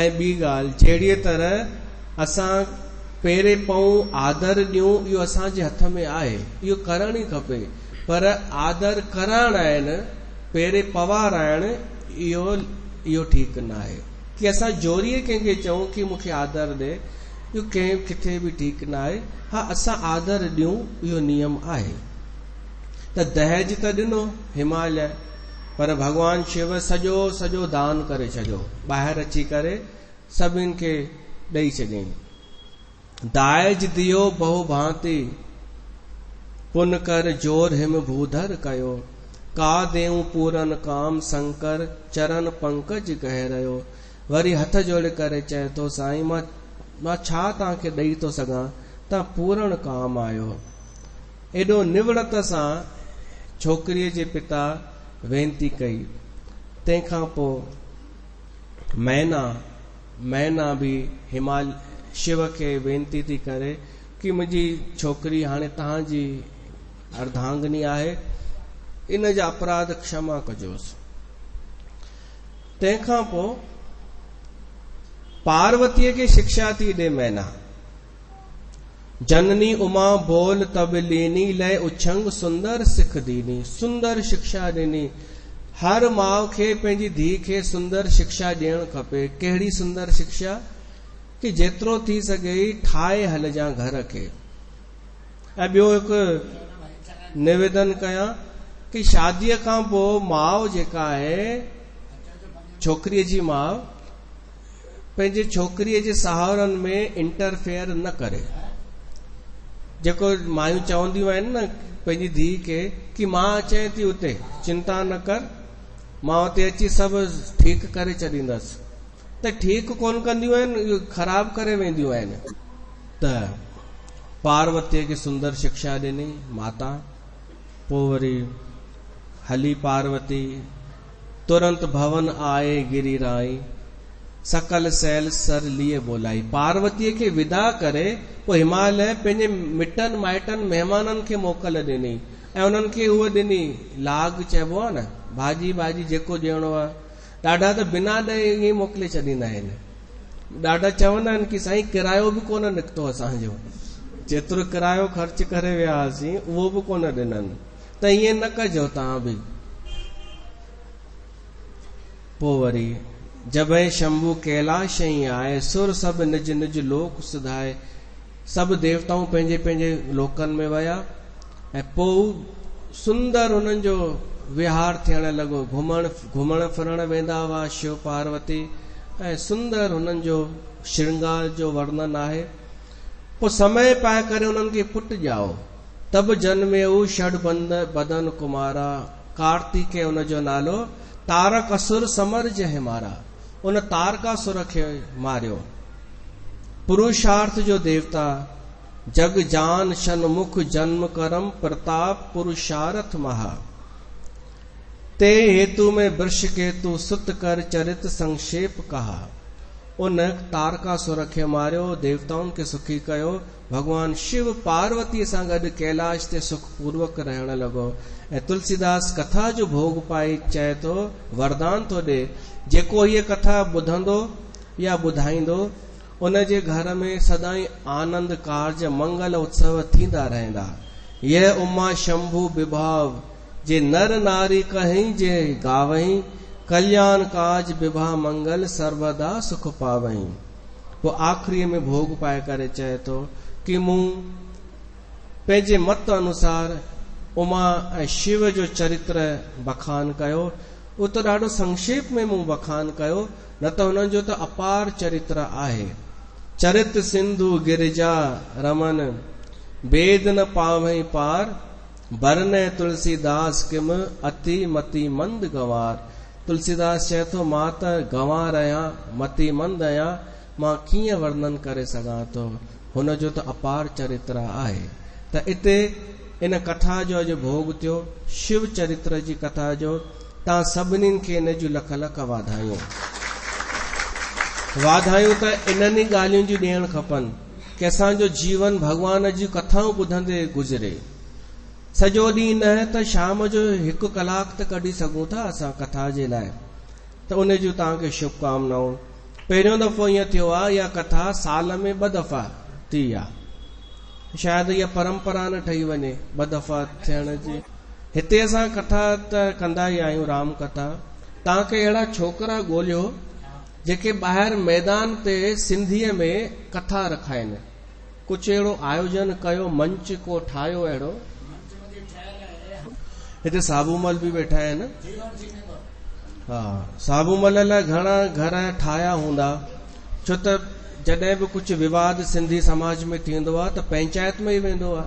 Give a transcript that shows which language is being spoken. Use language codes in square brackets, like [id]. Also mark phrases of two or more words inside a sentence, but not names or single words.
[sd] ऐं ॿी ॻाल्हि, जहिड़ीअ तरह असां पेरे पऊं आदर ॾियूं, इहो असांजे हथ में आहे, इहो करण ई खपे, पर आदर करण आहिनि, पेरे पवाराइण इहो ठीकु न आहे। कि असां जोरीअ कंहिंखे चऊं कि मूंखे आदर ॾे, इहो कंहिं किथे बि ठीकु न आहे। हा, असां आदर ॾियूं, इहो नियम आहे। त दहेज त ॾिनो हिमालय, पर भगवान शिव सॼो दान करे छॾियो, ॿाहिरि अची करे सभिनि खे ॾेई छॾियईं। [awa] दायज दियो बहु भांति, पुन कर जोर हिम भूधर कयो, का देऊं पूरन काम शंकर, चरण पंकज कह रहियो। [sd] वरी हथ जोड़े करे चए थो, साईं मां छा तव्हांखे ॾेई थो सघां, तव्हां पूरण काम आयो। एॾो निवड़त सां छोकिरीअ जे पिता वेनती कई। तंहिंखां पोइ मैना बि शिव खे वेनती थी करे कि मुंहिंजी छोकिरी हाणे तव्हांजी अर्धांगिनी आहे, इन जा अपराध क्षमा कजोसि। तंहिंखां पोइ पार्वतीअ खे शिक्षा थी ॾे मैना। [awa] जननी उमा बोल तब लीनी, लय उछंग सुंदर सिख दीनी। [sd] सुंदर शिक्षा ॾिनी। हर माउ खे पंहिंजी धीउ खे सुंदर शिक्षा ॾियणु खपे। कहिड़ी सुंदर शिक्षा? कि जेतिरो थी सघे ठाहे हलजां घर खे। ऐं ॿियो हिकु निवेदन कयां कि शादीअ खां पोइ माउ जेका आहे, छोकिरीअ जी माउ, पंहिंजे छोकिरीअ जे साहुरनि में इंटरफेयर न करे। जेको मायूं चवंदियूं आहिनि न पंहिंजी धीउ खे कि मां अचे थी उते, चिंता न कर, मां उते अची सभु ठीकु करे छॾींदसि, त ठीकु कोन कंदियूं आहिनि, ख़राब करे वेंदियूं आहिनि। त पार्वतीअ खे सुंदर शिक्षा ॾिनी माता। पोइ वरी हली पार्वती, [awa] तुरंत भवन आए गिरिराई, सकल सैल सर लिए बोलाई। [sd] पार्वतीअ खे विदा करे पोइ हिमालय पंहिंजे मिटनि माइटनि महिमाननि खे मोकल ॾिनी ऐं उन्हनि खे उहो ॾिनी, लाग चइबो आहे न, भाॼी जेको ॾियणो आहे। ॾाढा त बिना ॾे ईअं मोकिले छॾींदा आहिनि। ॾाढा चवंदा आहिनि कि साईं किरायो बि कोन निकितो असांजो, जेतिरो किरायो ख़र्च करे विया हुआसीं उहो बि कोन ॾिननि। त ईअं न कजो तव्हां बि। पोइ वरी [awa] जबे शंभू कैलाश ई आए, सुर सभु निज निज लोक सुधाए। [sd] सभु देवताऊं पंहिंजे पंहिंजे लोकनि में विया ऐं पोइ सुंदर उन्हनि जो विहार थियण लॻो। घुमण फिरण वेंदा हुआ शिव पार्वती ऐं सुंदर हुननि जो श्रृंगार जो वर्णन आहे। पोइ समय पाए करे उन्हनि खे पुट ॼाओ। [awa] तब जन्मेऊ षड बदन कुमारा, [sd] कार्तिकेय उन जो नालो, [awa] तारक असुर समर जय मारा। [sd] उन तारकासुर खे मारियो। पुरुषार्थ जो देवता, [awa] जग जान षणमुख जन्म करम, प्रताप पुरुषार्थ महा। ते हेतु में वृष केतु, सुत कर चरित संक्षेप कहा। [sd] उन तारकासुर खे मारियो, देवताउनि खे सुखी कयो। भगवान शिव पार्वतीअ सां गॾु कैलाश ते सुखपूर्वक रहण लॻो। ऐं तुलसीदास कथा जो भोग पाई चए थो, वरदान थो ॾे, जेको हीअ कथा ॿुधंदो या ॿुधाईंदो उन जे घर में सदाई आनंद कार्ज मंगल उत्सव थींदा रहंदा। [awa] यह उमा शंभु विभाव, जे नर नारी कहीं जे गावहीं, कल्याण काज विभा मंगल सर्वदा सुख पावहीं। [sd] पोइ आख़िरीअ में भोग पाए करे चए थो कि मूं पंहिंजे मत अनुसार उमा ऐं शिव जो चरित्र बखान कयो। उहो त ॾाढो संक्षेप में मूं बखान कयो, न त हुननि जो त अपार चरित्र आहे। [awa] चरित सिंधु गिरिजा रमन, वेद न पावहीं पार, बरने तुलसीदास किम अति मति मंद गंवार। [sd] तुलसीदास चए थो, मां त गंवार आहियां, मति मंद आहियां, मां कीअं वर्णन करे सघां थो। हुन जो त अपार चरित्र आहे। त इते इन कथा जो अॼु भोग थियो, शिव चरित्र जी कथा जो। तव्हां सभिनीनि खे इन जूं लख लख वाधायूं। वाधायूं त इन्हनि ई ॻाल्हियुनि जूं ॾियणु खपनि कि असांजो जीवन भॻवान जी कथाऊं ॿुधंदे गुज़रे। सॼो ॾींहुं न त शाम जो 1 कलाक त कढी सघूं था असां कथा जे लाइ, त उन जूं तव्हांखे शुभकामनाऊं। पहिरियों दफ़ो ईअं थियो आहे इहा कथा साल में 2 दफ़ा थी आहे, शायदि इहा परंपरा न ठही वञे 2 दफ़ा थियण जी। हिते असां कथा त कंदा ई आहियूं, राम कथा। तव्हांखे अहिड़ा छोकिरा ॻोल्हियो जेके ॿाहिरि मैदान ते सिंधीअ में कथा रखाइनि। कुझु अहिड़ो आयोजन कयो, मंच को ठाहियो अहिड़ो। हिते साबूमल बि वेठा आहिनि। हा, साबूमल लाइ घणा घर ठाहिया हूंदा, छो त जॾहिं बि कुझु विवाद सिंधी समाज में थींदो आहे त पंचायत में ई वेंदो आहे।